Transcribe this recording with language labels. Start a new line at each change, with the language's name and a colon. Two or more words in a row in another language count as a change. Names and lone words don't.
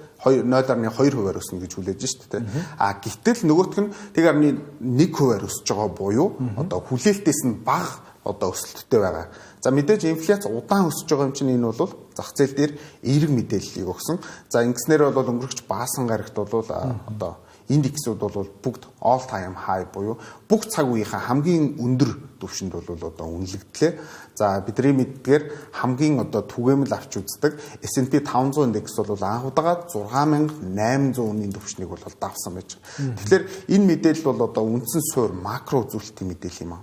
Mongolian: 0.2%-аар өснө гэж хүлээж шүү дээ. Гэтэл нөгөөх нь 1%-аар өсөж байгаа буюу одоо хүлээлтээс нь бага одоо өсөлттэй байгаа. За мэдээж инфляц удаан өсөж байгаа юм чинь энэ бол зах зээл дээр эерэг мэдээллийг өгсөн. За ингэснээр бол өнгөрөгч баасан гарагт бол одоо индексүүд бол бүгд
English: all time high
Mongolian: буюу бүх цаг үеийнхээ хамгийн өндөр түвшинд бол одоо үнэлэгдлээ. За бидний мэддгээр хамгийн одоо түгээмэл авч үздэг S&P 500 индекс бол анх удаага 6800 үнийн түвшнийг бол давсан байж байгаа. Тэгэхээр энэ мэдээлэл бол одоо үндсэн суурь макро үзүүлэлтийн мэдээлэл юм аа.